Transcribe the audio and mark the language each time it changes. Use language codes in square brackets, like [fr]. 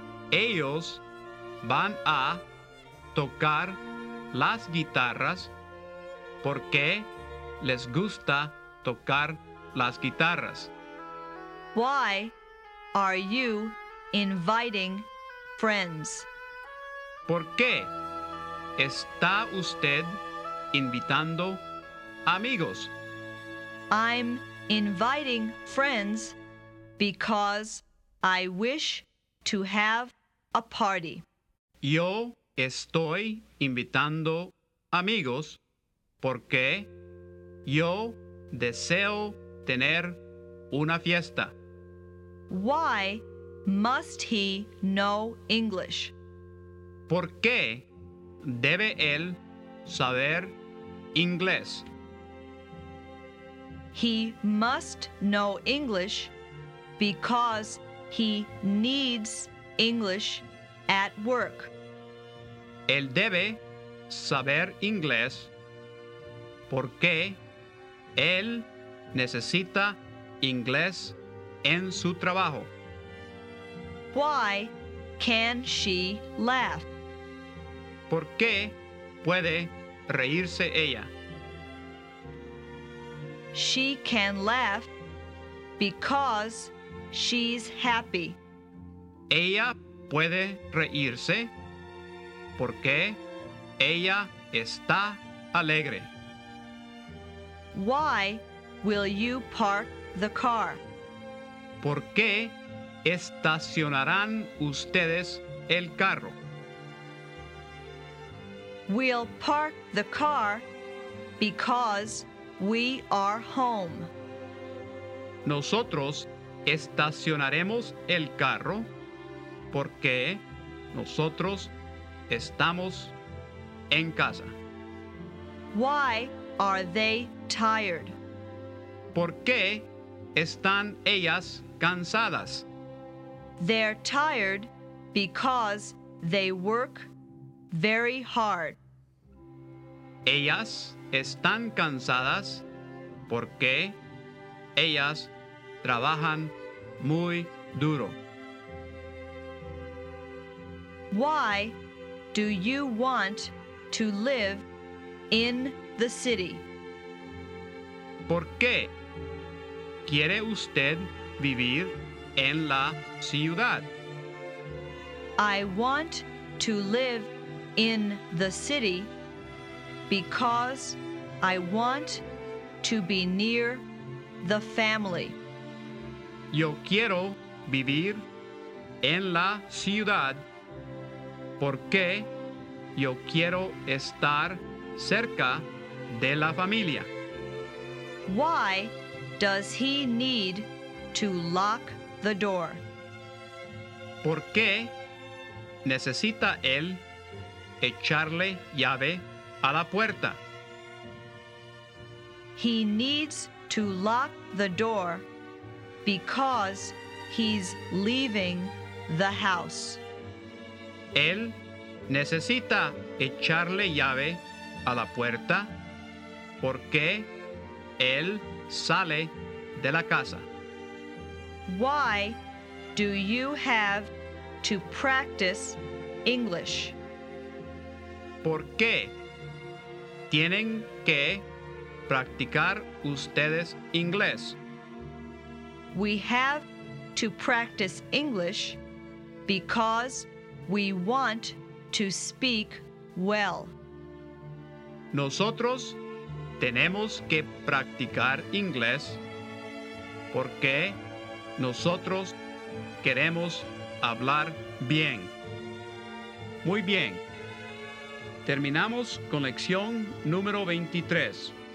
[es] Ellos van a tocar las guitarras porque les gusta tocar las guitarras. [en] Why are you inviting friends? [es] ¿Por qué está usted invitando amigos? [en] I'm inviting friends because I wish to have a party. [es] Yo estoy invitando amigos porque yo deseo tener una fiesta. [en] Why must he know English? [es] ¿Por qué debe él saber inglés? [en] He must know English because he needs English at work. [es] Él debe saber inglés porque él necesita inglés en su trabajo. [en] Why can she laugh? [es] ¿Por qué puede reírse ella? [en] She can laugh because she's happy. [es] Ella puede reírse porque ella está alegre. [en] Why will you park the car? [es] ¿Por qué estacionarán ustedes el carro? [en] We'll park the car because we are home. [es] Nosotros estacionaremos el carro porque nosotros estamos en casa. [en] Why are they tired? [es] ¿Por qué están ellas cansadas? [en] They're tired because they work very hard. [es] Ellas están cansadas porque ellas trabajan muy duro. [en] Why do you want to live in the city? [es] ¿Por qué quiere usted vivir en la ciudad? [en] I want to live in the city because I want to be near the family. [es] Yo quiero vivir en la ciudad porque yo quiero estar cerca de la familia. [en] Why does he need to lock the door? [es] ¿Por qué necesita él echarle llave a la puerta? [en] He needs to lock the door because he's leaving the house. [es] Él necesita echarle llave a la puerta porque él sale de la casa. [en] Why do you have to practice English? [es] ¿Por qué tienen que practicar ustedes inglés? [en] We have to practice English because we want to speak well. [es] Nosotros tenemos que practicar inglés porque nosotros queremos hablar bien. Muy bien. Terminamos con lección número 23.